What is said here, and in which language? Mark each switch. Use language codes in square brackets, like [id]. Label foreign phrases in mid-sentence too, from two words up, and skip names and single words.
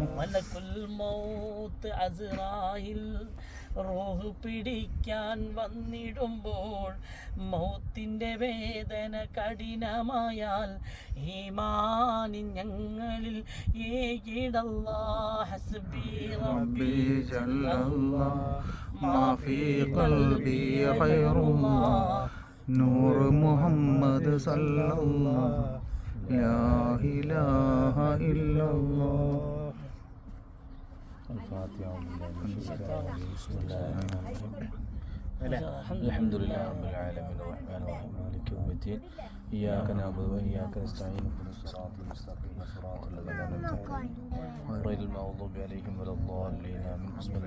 [ar] ملك الموت [ml] അസ്റായിൽ റൂഹ് പിടിക്കാൻ വന്നിടുമ്പോൾ മൗത്തിൻ്റെ വേദന കഠിനമായാൽ ഈമാനി ഞങ്ങളിൽ ഏകിടല്ലാഹ്. [ar] حسبي ربي جل الله ما في قلبي غير الله نور محمد صلى الله لا إله إلا الله. الفاتحة. بسم الله الرحمن الرحيم. الحمد لله رب العالمين الرحمن الرحيم مالك يوم الدين إياك نعبد وإياك نستعين اهدنا الصراط المستقيم صراط الذين أنعمت عليهم غير المغضوب عليهم ولا الضالين آمين.